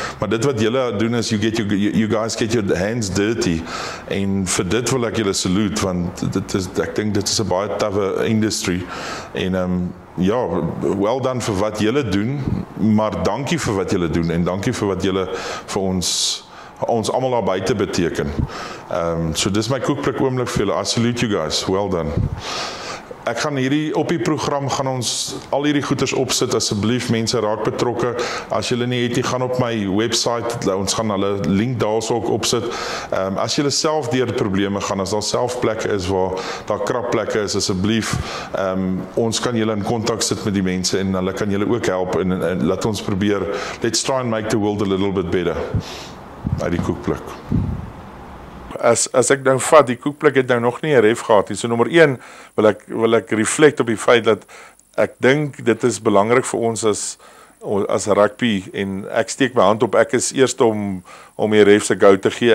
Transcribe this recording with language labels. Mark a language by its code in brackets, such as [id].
[af] Maar dit wat julle doen is [en] you guys get your hands dirty [af] en vir dit wil ek julle salute want ek dink dit is 'n baie tough industry en ja, well done vir wat julle doen, maar dankie vir wat julle doen en dankie vir wat julle vir ons almal daar buite beteken. So dis my Koekplek oomblik vir julle. [en] I salute you guys. Well done. [af] Ek gaan op die program gaan ons al hierdie goeders opsit. Asseblief mense raak betrokke. As julle nie het nie, gaan op my website. Ons gaan hulle link daarso ook opsit. As julle self deur probleme gaan, as daar self plekke is waar daar krap plekke is, asseblief ons kan julle in kontak sit met die mense en hulle kan julle ook help en laat ons probeer. [en] Let's try and make the world a little bit better. [af] Uit die Koekplek. As ek nou vat, die Koekplek het nou nog nie 'n ref gehad nie. So nommer 1 wil ek reflect op die feit dat ek dink dit is belangrik vir ons as rugby en ek steek my hand op, ek is eerste om die refs se go te gee.